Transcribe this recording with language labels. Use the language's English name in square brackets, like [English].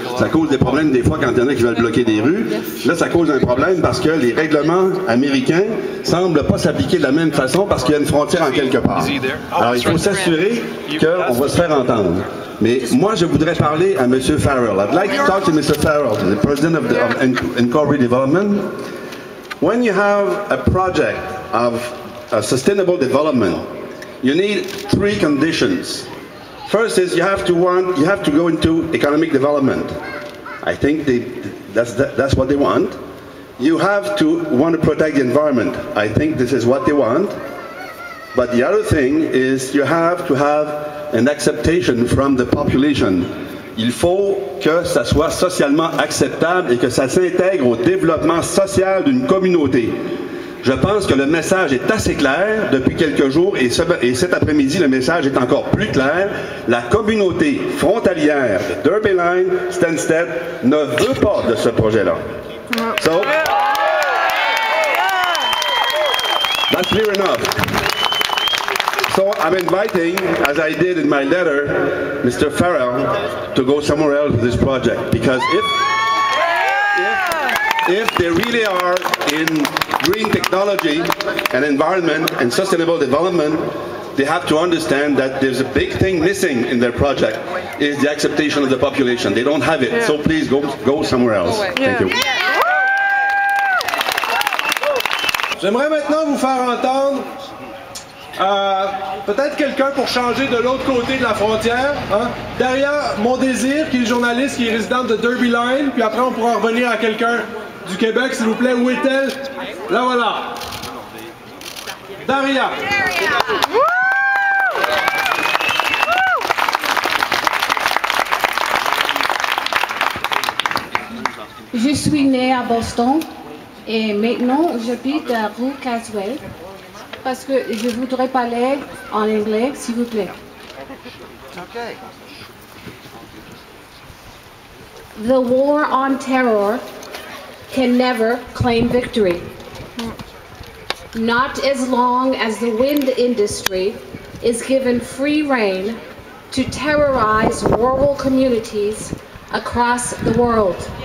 [French] Ça cause des problèmes des fois quand il y en a qui veulent bloquer des rues. Là, ça cause un problème parce que les règlements américains semblent pas s'appliquer de la même façon parce qu'il y a une frontière en quelque part. Alors, il faut s'assurer qu'on va se faire entendre. Mais moi, je voudrais parler à M. [English] Farrell. I'd like to talk to Mr. Farrell, the President of Incorporated Development. When you have a project of sustainable development, you need three conditions. First is you have to go into economic development. I think that's what they want. You have to want to protect the environment. I think this is what they want. But the other thing is you have to have an acceptation from the population. [French] Il faut que ça soit socialement acceptable et que ça s'intègre au développement social d'une communauté. Je pense que le message est assez clair depuis quelques jours et cet après-midi, le message est encore plus clair. La communauté frontalière de Derby Line, Stansted, ne veut pas de ce projet-là. [English] So, that's clear enough. So I'm inviting, as I did in my letter, Mr. Farrell to go somewhere else with this project, because if they really are in green technology and environment and sustainable development, they have to understand that there's a big thing missing in their project, is the acceptation of the population. They don't have it, so please go somewhere else. Thank you. [French] J'aimerais maintenant vous faire entendre peut-être quelqu'un pour changer de l'autre côté de la frontière. Hein? Derrière Mon Désir, qui est journaliste, qui est résidente de Derby Line, puis après on pourra revenir à quelqu'un du Québec, s'il vous plaît. Où est-elle? Là, voilà. Daria. Je suis née à Boston et maintenant j'habite à rue Caswell parce que je voudrais parler en anglais, s'il vous plaît. [English] Okay. The war on terror can never claim victory. Not as long as the wind industry is given free rein to terrorize rural communities across the world.